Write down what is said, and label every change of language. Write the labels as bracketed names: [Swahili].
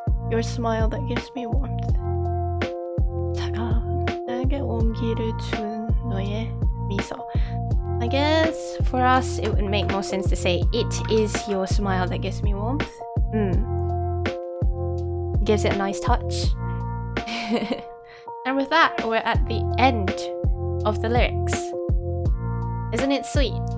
[English] Your smile that gives me warmth. [Korean] 차가운 내게 온기를 준 너의 미소. [English] I guess for us it would make more sense to say it is your smile that gives me warmth. Gives it a nice touch. And with that, we're at the end of the lyrics. Isn't it sweet?